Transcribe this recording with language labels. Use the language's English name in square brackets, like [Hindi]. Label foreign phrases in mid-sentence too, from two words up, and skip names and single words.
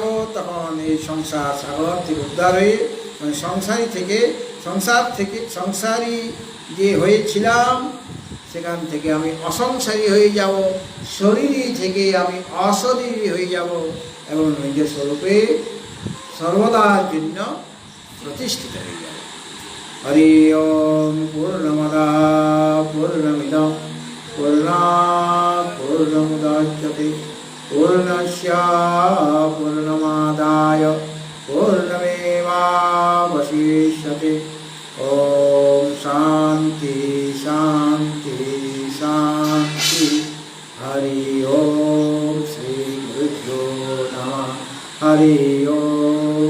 [Bangla] তখন এই সংসার সাগর থেকে উদ্ধার হয়ে, মানে সংসারী যে হয়েছিলাম সেখান থেকে আমি অসংসারী হয়ে যাব, শরীরী থেকে আমি অশরীরী হয়ে যাব এবং নিজের স্বরূপে সর্বদার জন্য প্রতিষ্ঠিত হয়ে যাব। [Sanskrit] হরি ওম পূর্ণমদা পূর্ণমিদং পূর্ণাৎ পূর্ণমুদচ্যতে পূর্ণস্য পূর্ণমাদায় পূর্ণমেবাবশিষ্যতে। ওম শান্তি শান্তি শান্তি। হরি ওম শ্রী গুরুভ্যো নমঃ। হরি ওম।